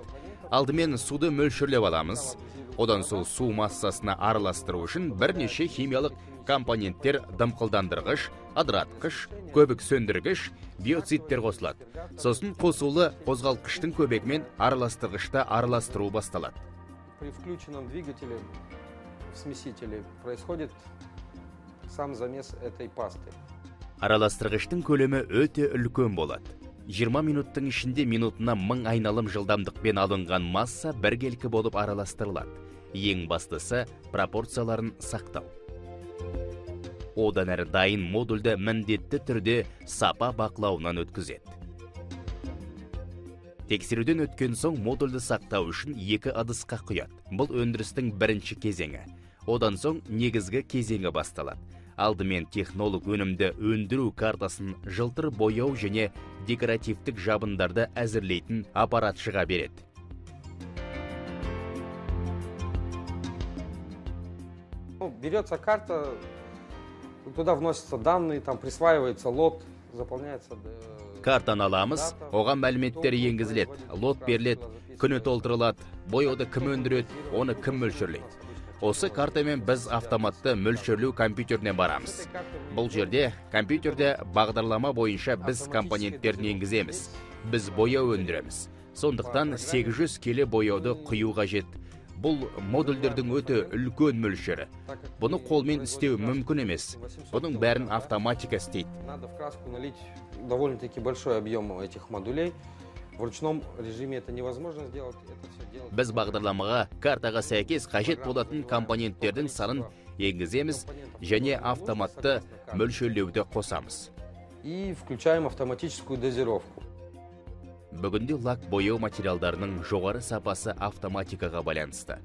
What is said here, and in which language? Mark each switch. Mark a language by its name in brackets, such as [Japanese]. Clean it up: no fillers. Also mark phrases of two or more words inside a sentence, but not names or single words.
[Kazakh] Алдымен суды мөлшерлеп аламыз. Одан сол су массасына араластыру үшін бірнеше химиялық компоненттер дымқылдандырғыш, ыдыратқыш, көбік сөндіргіш, биоциттер қосылады. Сосын қосулы қозғалтқыштың көбегімен араластырғышта араластыру басталады. [Russian] При включенном двигателе в смесителе происходит сам замес этой пасты. [Kazakh] Араластырғыштың көлемі өте үлкен болады. 20 минуттың ішінде минутына 1000 айналым жылдамдықпен алынған масса біркелкі болып араластырылады. Ең бастысы пропорцияларын сақтау. Одан әрі дайын модульді міндетті түрде сапа бақылауынан өткізеді. Тексеруден өткен соң модульді сақтау үшін 2 ыдысқа құяды. Бұл өндірістің бірінші кезеңі. Одан соң негізгі кезеңі басталады. Алдымен технолог өнімді өндіру картасын жылтыр бояу және декоративтік жабындарды әзірлейтін аппаратшыға береді. [Russian] Берется карта, туда вносятся данные, там присваивается лот, заполняется... [Kazakh] Картаны аламыз, оған мәліметтер енгізіледі, лот беріледі, күні толтырылады, бояуды кім өндіреді, оны кім мөлшерлейді. Осы картамен біз автоматты мөлшерлеу компьютеріне барамыз. Бұл жерде компьютерде бағдарлама бойынша біз компоненттерін енгіземіз. Біз бояу өндіреміз. Сондықтан 800 келі бояуды құю қажет. Бұл модульдердің өте үлкен мөлшері. Бұны қолмен істеу мүмкін емес. Бұның бәрін автоматика істейді. [Russian] Надо в краску налить довольно-таки большой объем этих модулей. В ручном режиме это невозможно сделать. [Kazakh] Біз бағдарламаға картаға сәйкес қажет болатын компоненттердің санын енгіземіз және автоматты мөлшерлеуді қосамыз. [Russian] И включаем автоматическую дозировку. [Kazakh] Бүгінде лак бояу материалдарының жоғары сапасы автоматикаға байланысты.